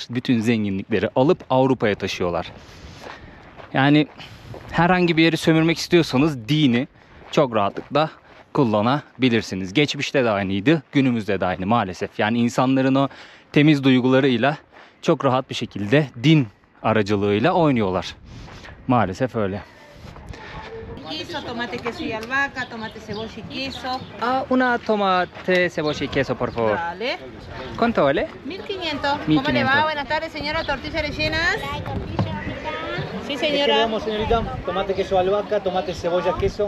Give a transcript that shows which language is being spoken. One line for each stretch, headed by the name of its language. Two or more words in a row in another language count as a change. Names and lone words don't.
Turkish: Bütün zenginlikleri alıp Avrupa'ya taşıyorlar. Yani herhangi bir yeri sömürmek istiyorsanız dini çok rahatlıkla kullanabilirsiniz. Geçmişte de aynıydı, günümüzde de aynı maalesef. Yani insanların o temiz duygularıyla çok rahat bir şekilde din aracılığıyla oynuyorlar. Maalesef öyle.
Spanish: queso, tomate, queso y albahaca, tomate, cebolla y queso. Ah, una tomate, cebolla y queso, por favor. Vale. ¿Cuánto vale? 1500. ¿Cómo 1500. le va? Buenas tardes, señora. ¿Tortillas rellenas? Sí, señora. Señorita, tomate, queso, albahaca, tomate, cebolla, queso.